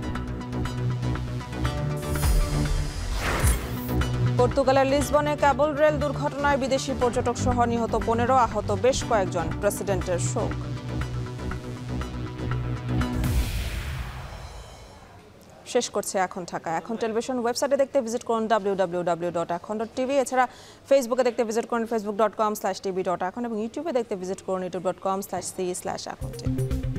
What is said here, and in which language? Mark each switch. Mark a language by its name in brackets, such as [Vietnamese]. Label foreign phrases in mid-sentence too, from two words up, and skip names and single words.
[Bangla] পর্তুগালের লিসবনে ক্যাবল রেল দুর্ঘটনায় বিদেশি পর্যটক সহ নিহত 15, আহত বেশ কয়েকজন। প্রেসিডেন্টের শোক। শেষ করছে এখন ঢাকা। এখন টেলিভিশন ওয়েবসাইটে দেখতে ভিজিট করুন www.এখন.tv। এছাড়া ফেসবুকে দেখতে ভিজিট করুন facebook.com/tv.এখন এবং ইউটিউবে দেখতে ভিজিট করুন youtube.com/c/এখন।